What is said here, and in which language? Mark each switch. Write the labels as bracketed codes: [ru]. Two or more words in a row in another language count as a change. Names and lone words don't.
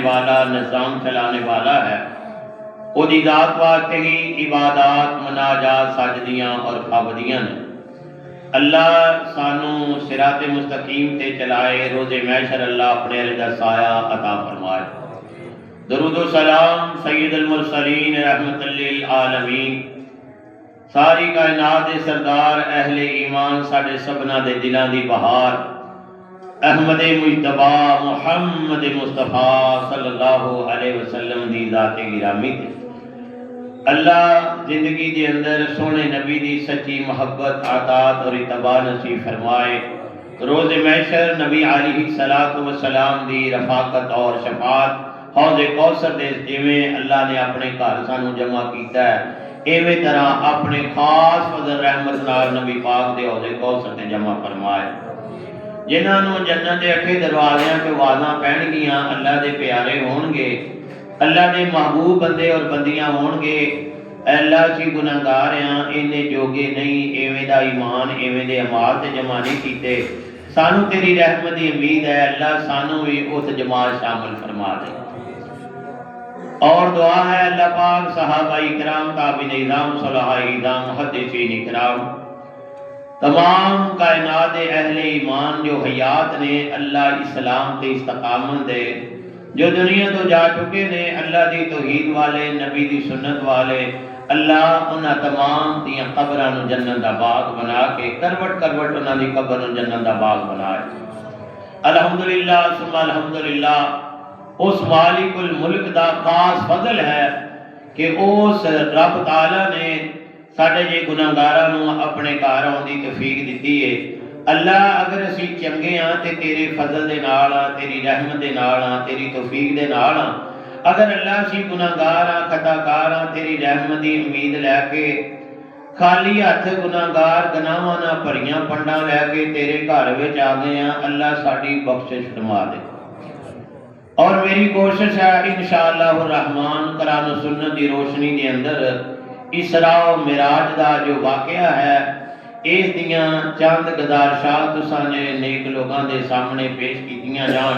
[pa] والا نظام چلانے والا ہے وہ دی ذات واسطے ہی عبادات مناجات سجدیاں اور پابندیاں نے اللہ سانو صراط مستقیم تے چلائے روز محشر اللہ اپنے رضا سایہ عطا فرمائے درود و سلام [ar] سید المرسلین رحمت للعالمین [pa] ساری کائنات دے سردار اہل ایمان ساڈے سبنا دے دلاں دی بہار احمد مجتبی محمد مصطفیٰ [ar] صلی اللہ علیہ وسلم [pa] دی ذات گرامی تے اللہ زندگی دے اندر سونے نبی دی سچی محبت عطات اور اتباع نصیب فرمائے روز محشر نبی [ar] علیہ السلام [pa] دی رفاقت اور شفاعت حوض کوثر دے جویں اللہ نے اپنے گھر سانو جمع کیتا ہے ایویں طرح اپنے خاص فضل رحمت نال نبی پاک دے حوض کوثر تے جمع فرمائے جنہاں نوں جنت دے اٹھے دروازیاں تے آوازاں پہن گیاں اللہ دے پیارے ہون گے، اللہ دے محبوب بندے اور بندیاں ہون گے۔ اے اللہ اسی گناہگار ہاں، اینے جوگے نہیں، ایویں دا ایمان ایویں دے اعمال تے جمع نہیں کیتے۔ سانو تیری رحمت دی امید ہے اللہ، سانو بھی اس جماعت شامل فرما دے۔ اور دعا ہے اللہ پاک صحابہ اکرام، تابعین اعظام، صلحاء اعظام، محدثین اکرام، تمام کائنات اہل ایمان جو حیات نے، اللہ اسلام تے استقامت دے، جو دنیا تو جا چکے نے اللہ دی توحید والے، نبی دی سنت والے، اللہ انہاں تمام دیاں قبراں نوں جنت دا باغ بنا کے کروٹ کروٹ انہاں دی قبر نوں جنت دا باغ بنائے۔ [ar] الحمدللہ ثم الحمدللہ، [pa] اس [ar] مالک الملک [pa] دا خاص فضل ہے کہ اس رب تعالی نے ساڈے جے گناہگاراں نوں اپنے گھر آਉਣ دی توفیق دتی ہے۔ اللہ اگر اسی چنگے ہاں تے تیرے فضل دے نال ہاں، تیری رحمت دے نال ہاں، تیری توفیق دے نال ہاں، اگر اللہ اسی گناہگار ہاں، خطاکار ہاں، تیری رحمت دی امید لے کے خالی ہاتھ گناہگار گناہاں نال بھریاں پنڈاں لے کے تیرے گھر وچ آ گئے ہاں، اللہ ساڈی بخشش فرما دے۔ اور میری کوشش ہے [ar] انشاءاللہ الرحمن [pa] قرآن و سنت دی روشنی دے اندر اسراء و معراج دا جو واقعہ ہے، اس دیاں چند گزارشات تساں نے نیک لوگاں دے سامنے پیش کیتیاں جان۔